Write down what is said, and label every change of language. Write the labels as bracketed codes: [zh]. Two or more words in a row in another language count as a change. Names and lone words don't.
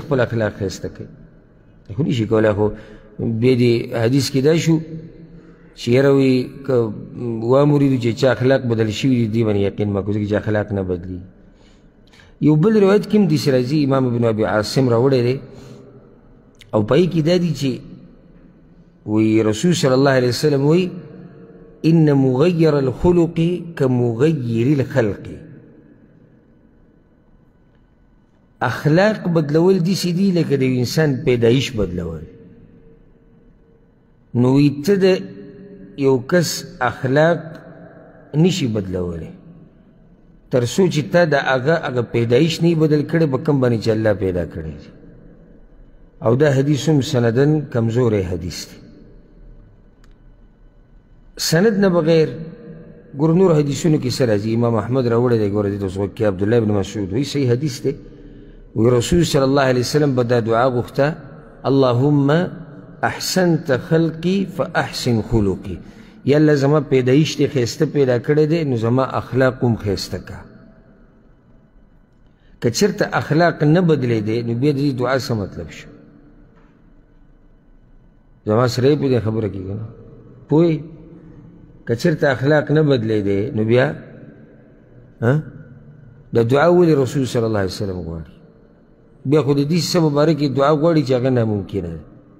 [ps] خپل اخلاق ښایسته کوي خو نشي کولی خو بیا د حدیث کې دا شو چې یاره وایي که وامریدو چې چا اخلاق بدل شوي دي دې باندې یقین مه کوو ځکه چې اخلاق نه بدلي یو بل روایت کې هم داسې راځي امام ابن ابي عاصم راوړی دی او په کې دا دي چې وی رسول [ar] صلی الله علیه وسلم [ps] وی [ar] ان مغیر الخلق کمغیر الخلق [ps] اخلاق بدلول داسې دي لکه د انسان پیدایش بدلول نو وی ته د یو کس اخلاق نشي بدلولی تر څو چې تا د هغه پیدایش نه بدل کړی په کوم باندې چې الله پیدا کړی دی او دا حدیث هم سندن کمزوری حدیث دی سند نه بغیر ګور نور حدیثونو کې څه راځي امام احمد راوړی دی ګوره دې ته اوس کې عبدالله بن مسعود وایي صحیح حدیث دی وی رسول [ar] صلی الله علیه وسلم [ps] به دا دعا غوښته [ar] اللهم احسنت خلقي فاحسن خلقي [ps] یا الله زما پیدایش دې ښایسته پیدا کړی دی نو زما اخلاق هم ښایسته که که چېرته اخلاق نه بدلېدی نو بیا د دې دعا څه مطلب شو زما سره یې پوهېدی خبره کېږي نه پوهې که چېرته اخلاق نه بدلېدی نو بیا د دعا ولې رسول [ar] صلی الله علیه وسلم [ps] غواړي بیا خو د دې څه مبارکې دعا غواړي چې هغه ناممکنه ده